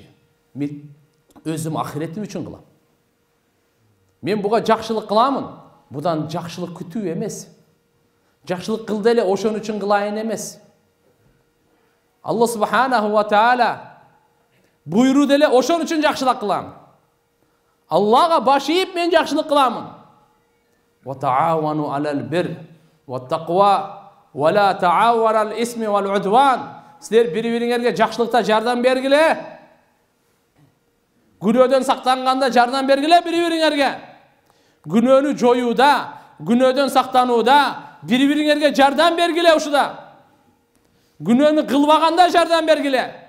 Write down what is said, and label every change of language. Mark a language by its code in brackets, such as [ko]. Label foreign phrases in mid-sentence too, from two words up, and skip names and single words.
[ky] Мен өзүм ахиретим үчүн кылам. Мен буга жакшылык кыламын. Будан жакшылык күтүү эмес. Жакшылык кылды эле ошон үчүн кылайын эмес. [ar] الله سبحانه وتعالى [ky] буйруду эле ошон үчүн жакшылык кылам. Аллага баш ийип мен жакшылык кыламын. [ar] وتعاونوا على البر والتقوى ولا تعاونوا على الإثم والعدوان. [ky] Силер бири-бириңерге жакшылыкта жардам бергиле. Күнөөдөн сактанганда жардам бергиле бири-бириңерге. Күнөөнү жоюуда, күнөөдөн сактанууда бири-бириңерге жардам бергиле ушуда. Күнөөнү кылбаганда жардам бергиле.